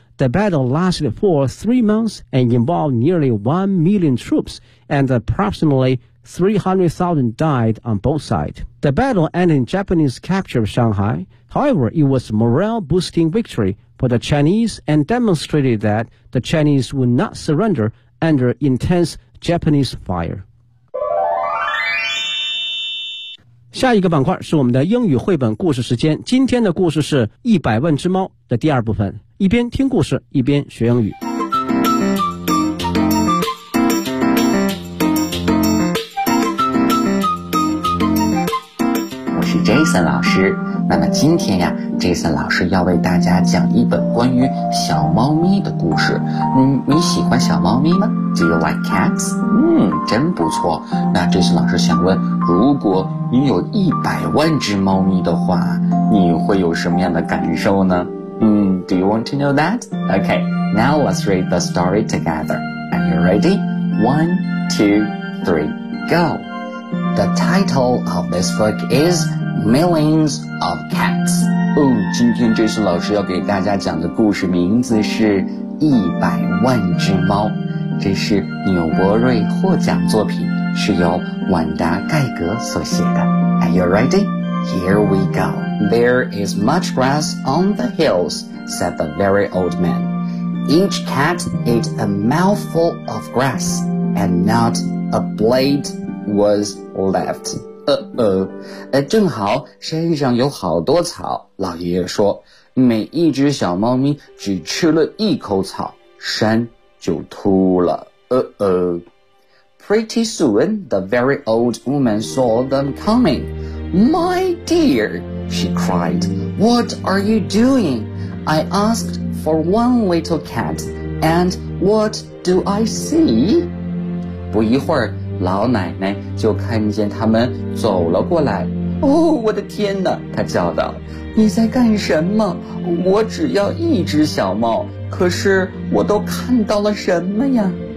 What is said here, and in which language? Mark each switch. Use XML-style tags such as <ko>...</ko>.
<en>The battle lasted for 3 months and involved nearly 1 million troops, and approximately 300,000 died on both sides. The battle ended in Japanese capture of Shanghai. However, it was a morale-boosting victory for the Chinese and demonstrated that the Chinese would not surrender under intense Japanese fire.</en> <zh>下一个板块是我们的英语绘本故事时间。今天的故事是《一百万只猫》的第二部分，一边听故事，一边学英语。我是 Jason 老师。那么今天呀 ，Jason 老师要为大家讲一本关于小猫咪的故事。你喜欢小猫咪吗 ？</zh> <en>Do you like cats？</en> <zh>真不错。那 Jason 老师想问，如果你有一百万只猫咪的话，你会有什么样的感受呢？</zh> <en>Do you want to know that? Okay, now let's read the story together. Are you ready? 1, 2, 3, go. The title of this book is Millions of Cats.</en> <zh>今天这次老师要给大家讲的故事名字是一百万只猫。这是纽伯瑞获奖作品，是由万达盖格所写的。</zh> <en>Are you ready? Here we go. There is much grass on the hills, said the very old man. Each cat ate a mouthful of grass, and not a blade was left.</en> <zh>正好山上有好多草，老爷爷说，每一只小猫咪只吃了一口草，山就秃了。</zh> <en>Pretty soon, the very old woman saw them coming. My dear, she cried, what are you doing? I asked for one little cat, and what do I see?</en> <zh>不一会儿，老奶奶就看见他们走了过来。哦，我的天哪，她叫道，你在干什么？我只要一只小猫，可是我都看到了什么呀？</zh>